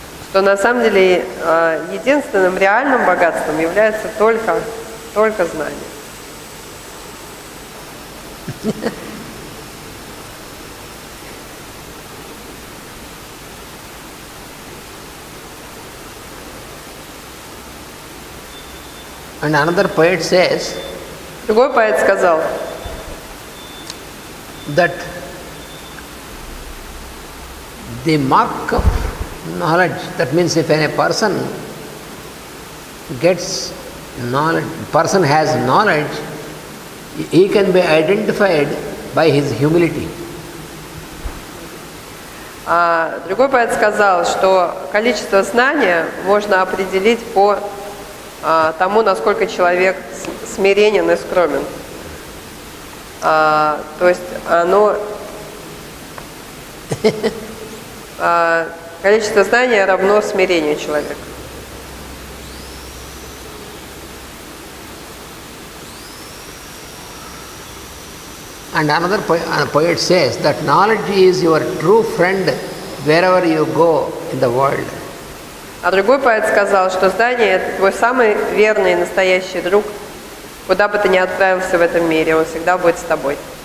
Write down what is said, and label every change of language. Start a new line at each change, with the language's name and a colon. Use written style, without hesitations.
Russian: Что на самом деле единственным реальным богатством является только знание.
English: And another poet says,
Russian: другой поэт сказал,
English: that the mark of knowledge, that means if a person gets knowledge, person has knowledge, he can be identified by his humility.
Russian: Другой поэт сказал, что количество знания можно определить по тому, насколько человек смиренен и скромен. То есть оно количество знания равно смирению человека.
English: And another poet says that knowledge is your true friend wherever you go in the world.
Russian: А другой поэт сказал, что знание – это твой самый верный и настоящий друг, куда бы ты ни отправился в этом мире, он всегда будет с тобой.